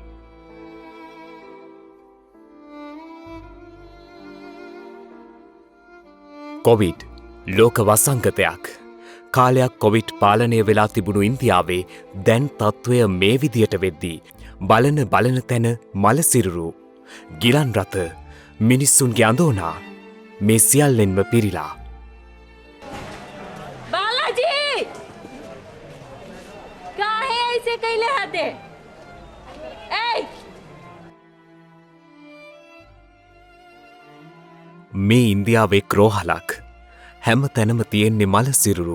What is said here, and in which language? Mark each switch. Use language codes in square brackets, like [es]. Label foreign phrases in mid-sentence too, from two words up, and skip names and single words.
[si] කොවිඩ් ලෝක වසංගතයක්. කාලයක් කොවිඩ් පාලනය වෙලා තිබුණු ඉන්දියාවේ දැන් තත්ත්වය මේ විදියට වෙද්දී බලන තැන මලසිරුරු ගිලන් රථ මිනිස්සුන්ගේ අඳෝනා මේ සියල්ලෙන්ම පිරිලා. [bho] बालाजी काहे ऐसे कैले हाथे ए [si] මේ ඉන්දියාවේ රෝහලක් හැම තැනම තියෙන්නේ මලසිරුරු.